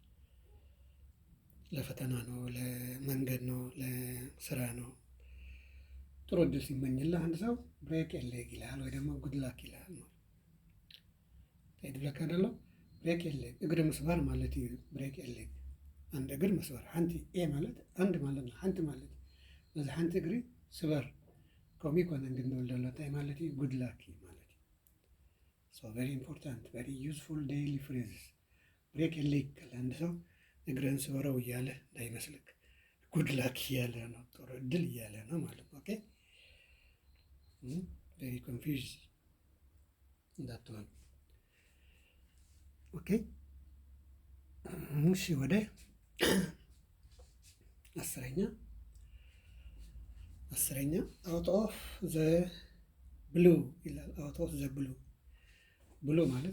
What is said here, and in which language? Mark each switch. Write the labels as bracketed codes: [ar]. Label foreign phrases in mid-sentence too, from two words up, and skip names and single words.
[am] ለፈተና ነው፣ ለመንገድ ነው፣ ለስራ ነው። ጥሩ እድል ሲመኝልህ አንድ ሰው [en] break a leg [am] ይልሃል ወይ ደግሞ [en] good luck [am] ይልሃል ነው። [ti] ታይድብለካ ደሎ [en] break a leg [am] እግር መስባር ማለት እዩ። [en] break a leg [am] አንድ እግር መስባር፣ ሓንቲ ኤ ማለት አንድ ማለት ነው፣ [ti] ሓንቲ ማለት እዩ። በዚ ሓንቲ እግሪ ስበር ከምኡ ይኮነን ግን ንብል ደሎ እንታይ ማለት እዩ? [en] good luck [ti] ማለት እዩ። [en] so very important very useful daily phrases። [am] ብሬክ ኤ ሌግ ካለ አንድ ሰው እግርህን ስበረው እያለ እንዳይመስልክ፣ [en] good luck [am] እያለ ነው፣ ጥሩ እድል እያለ ነው ማለት ነው። ኦኬ [en] very confuse [am] እንዳትሆን። ኦኬ እሺ ወደ አስረኛ [en] out of the blue [am] ይላል። [en] out of the blue [am] ብሉ ማለት